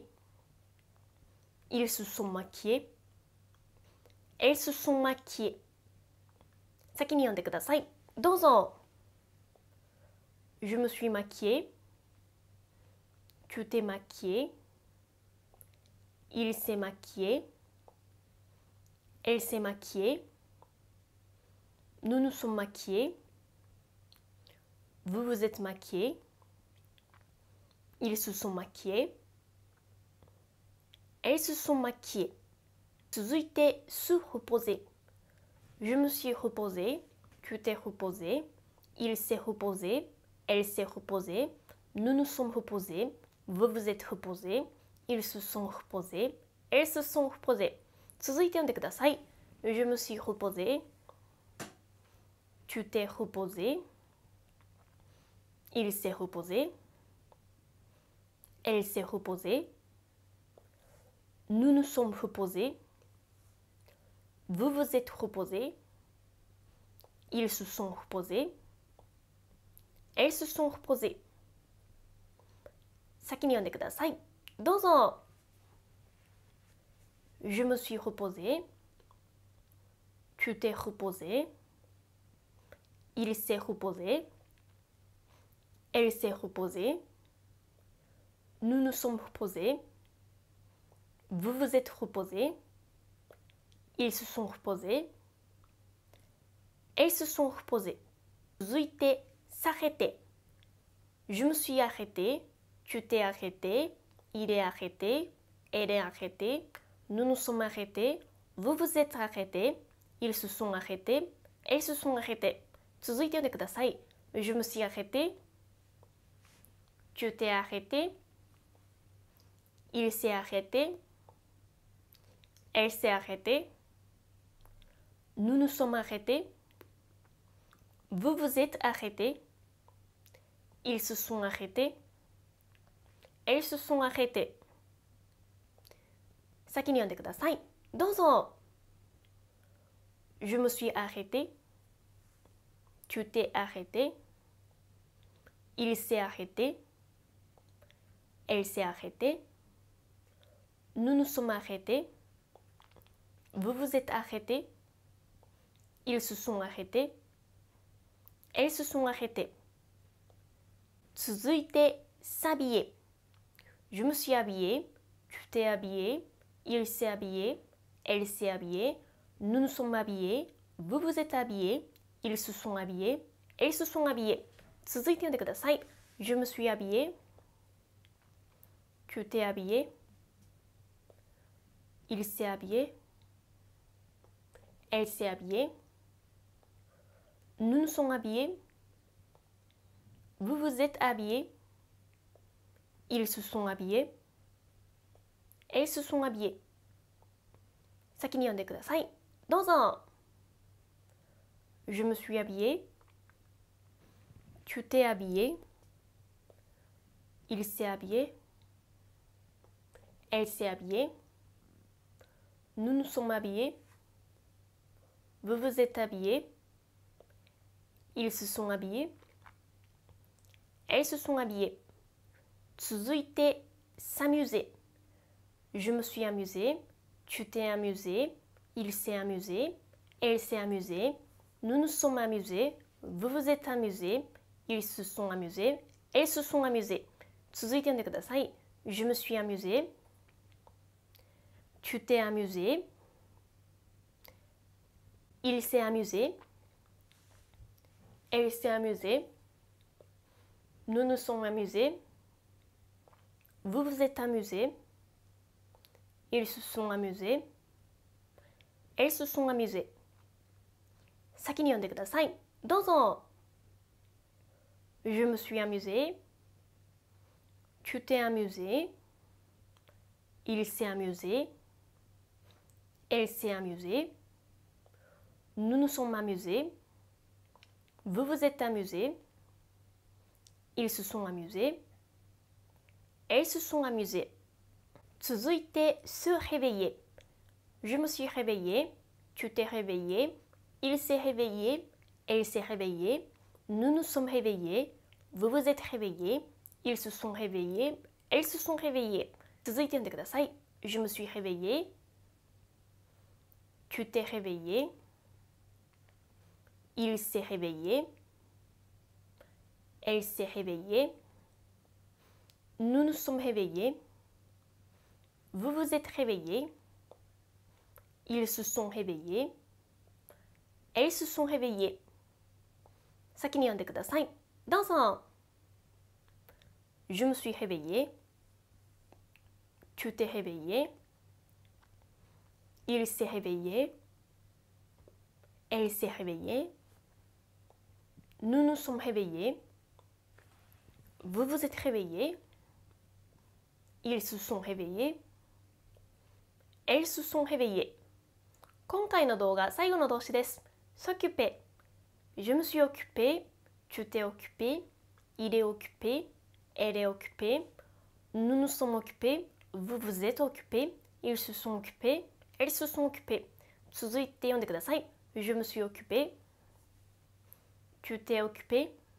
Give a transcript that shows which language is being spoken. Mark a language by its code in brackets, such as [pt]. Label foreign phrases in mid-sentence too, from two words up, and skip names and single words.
[fr] Ils se sont maquillés. Elles se sont maquillées. [ja] 先に読んでください。どうぞ。 [fr] Je me suis maquillée. Tu t'es maquillé. Il s'est maquillé. Elle s'est maquillée. Nous nous sommes maquillés. Vous vous êtes maquillés.Ils se sont maquillés. Elles se sont maquillées. 続いて、se reposer. Je me suis reposée. Tu t'es reposé. Il s'est reposé. Elle s'est reposée. Nous nous sommes reposés. Vous vous êtes reposés. Ils se sont reposés. Elles se sont reposées. [ja] 続いて読んでください。 [fr] Je me suis reposée. Tu t'es reposé. Il s'est reposé.Elle s'est reposée. Nous nous sommes reposés. Vous vous êtes reposés. Ils se sont reposés. Elles se sont reposées. [ja] 先に読んでください。どうぞ。 [fr] Je me suis reposée. Tu t'es reposé. Il s'est reposé.Elle s'est reposée. Nous nous sommes reposés. Vous vous êtes reposés. Ils se sont reposés. Elles se sont reposées. 続いて、s'arrêter. Je me suis arrêté. Tu t'es arrêté. Il est arrêté. Elle est arrêtée. Nous nous sommes arrêtés. Vous vous êtes arrêtés. Ils se sont arrêtés. Elles se sont arrêtées. [ja] 続いて読んでください。 [fr] Je me suis arrêté. Tu t'es arrêté. Il s'est arrêté. Elle s'est arrêtée. Nous nous sommes arrêtés. Vous vous êtes arrêtés. Ils se sont arrêtés. Elles se sont arrêtées. [ja] 先に読んでください。 [fr] どうぞ。Je me suis arrêté. Tu t'es arrêté. Il s'est arrêté. Elle s'est arrêtée. Nous nous sommes arrêtés. Vous vous êtes arrêtés. Ils se sont arrêtés. Elles se sont arrêtées. 続いて、s'habiller. Je me suis habillé. Tu t'es habillé. Il s'est habillé. Elle s'est habillée. Nous nous sommes habillés. Vous vous êtes habillés. Ils se sont habillés. Elles se sont habillées. [ja] 続いて読んでください。 [fr] Je me suis habillé. Tu t'es habillé. Il s'est habillé. Elle s'est habillée. Nous nous sommes habillés. Vous vous êtes habillés. Ils se sont habillés. Elles se sont habillées. [ja] 先に読んでください。どうぞ。 [fr] Je me suis habillé. Tu t'es habillé. Il s'est habillé. Elle s'est habillée. Nous nous sommes habillés. Vous vous êtes habillés. Ils se sont habillés. Elles se sont habillées. 続いて、s'amuser. Je me suis amusé. Tu t'es amusé. Il s'est amusé. Elle s'est amusée. Nous nous sommes amusés. Vous vous êtes amusés. Ils se sont amusés. Elles se sont amusées. [ja] 続いて読んでください。 [fr] Je me suis amusé. Tu t'es amusé. Il s'est amusé. Elle s'est amusée. Nous nous sommes amusés. Vous vous êtes amusés. Ils se sont amusés. Elles se sont amusées. [ja] 先に読んでください。 [fr] どうぞ。Je me suis amusé. Tu t'es amusé. Il s'est amusé. Elle s'est amusée. Nous nous sommes amusés. Vous vous êtes amusés. Ils se sont amusés. Elles se sont amusées. 続いて、se réveiller. Je me suis réveillé. Tu t'es réveillé. Il s'est réveillé. Elle s'est réveillée. Nous nous sommes réveillés. Vous vous êtes réveillés. Ils se sont réveillés. Elles se sont réveillées. [ja] 続いて読んでください。 [fr] Je me suis réveillé. Tu t'es réveillé. Il s'est réveillé. Elle s'est réveillée. Nous nous sommes réveillés. Vous vous êtes réveillés. Ils se sont réveillés. Elles se sont réveillées. [ja] 先に読んでください。どうぞ。 [fr] Je me suis réveillé. Tu t'es réveillé. Il s'est réveillé. Elle s'est réveillée. Nous nous sommes réveillés. Vous vous êtes réveillés. Ils se sont réveillés. Elles se sont réveillées. [ja] 今回の動画、最後の動詞です。s'occuper. [fr] Je me suis occupé. Tu t'es occupé. Il est occupé. Elle est occupée. Nous nous sommes occupés. Vous vous êtes occupés. Ils se sont occupés. Elles se sont occupées. [ja] 続いて読んでください。 [fr] Je me suis occupé. Tu t'es occupé.